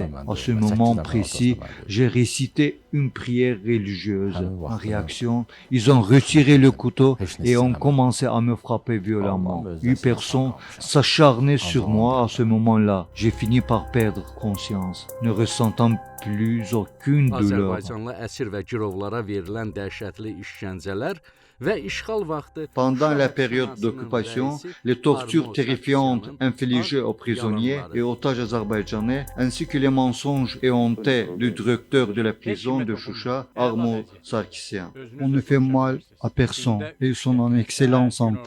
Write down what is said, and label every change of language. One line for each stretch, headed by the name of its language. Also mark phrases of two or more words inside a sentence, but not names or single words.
French: À ce moment précis, j'ai récité une prière religieuse. En réaction, ils ont retiré le couteau et ont commencé à me frapper violemment. Une personne s'acharnait sur moi à ce moment-là. J'ai fini par perdre conscience, ne ressentant plus aucune douleur.
Azerbaijani: Azərbaycanlı əsir və girovlara verilən dəhşətli işgəncələr və işğal vaxtı
French: Pendant la période d'occupation, les tortures terrifiantes infligées aux prisonniers et otages azerbaïdjanais, ainsi que les mensonges éhontés du directeur de la prison de Choucha, Armor Sarkisian. On ne fait mal à personne et ils sont en excellente santé.